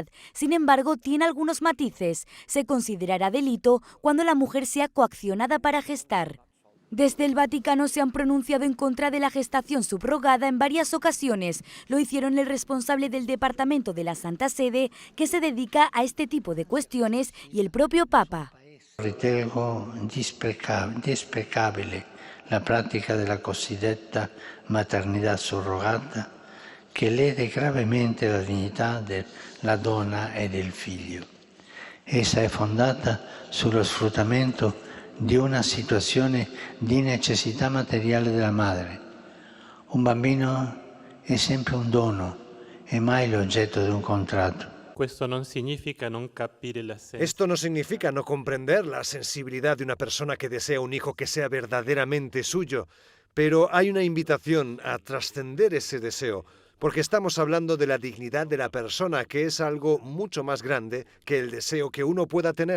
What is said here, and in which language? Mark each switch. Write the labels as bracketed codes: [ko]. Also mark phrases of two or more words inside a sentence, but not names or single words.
[es] Sin embargo, tiene algunos matices. Se considerará delito cuando la mujer sea coaccionada para gestar. Desde el Vaticano se han pronunciado en contra de la gestación subrogada en varias ocasiones. Lo hicieron el responsable del Departamento de la Santa Sede, que se dedica a este tipo de cuestiones, y el propio Papa. [it] Ritengo desprecabile la práctica della cosiddetta maternità surrogata, che lede gravemente la dignità della donna e del figlio. Essa è fondata sullo sfruttamento di una situazione di necessità materiale della madre. Un bambino è sempre un dono e mai l'oggetto di un contratto. [es] Esto no significa no comprender la sensibilidad de una persona que desea un hijo que sea verdaderamente suyo, pero hay una invitación a trascender ese deseo, porque estamos hablando de la dignidad de la persona, que es algo mucho más grande que el deseo que uno pueda tener.